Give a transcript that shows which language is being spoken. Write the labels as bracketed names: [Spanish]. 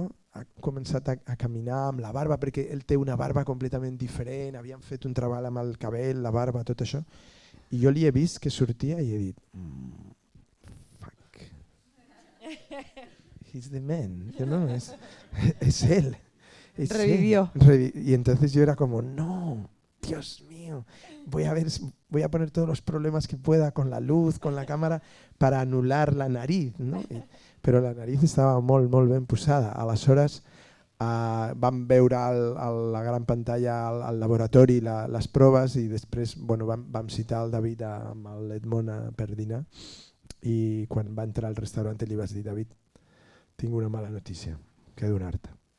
[Catalan] ha començat a caminar amb la barba perquè ell té una barba completament diferent, havien fet un treball amb el cabell, la barba, tot això, i jo li he vist que sortia i he dit [English] fuck, he's the man, [Spanish] es él. Revivió. Y entonces yo era como, no, Dios mío, voy a poner todos los problemas que pueda con la luz, con la cámara, para anular la nariz, no? [Catalan] Però la nariz estava molt ben posada. Aleshores vam veure a la gran pantalla al laboratori les proves i després vam citar el David amb l'Edmond per dinar i quan va entrar al restaurant li vaig dir, David, tinc una mala notícia que donar-te.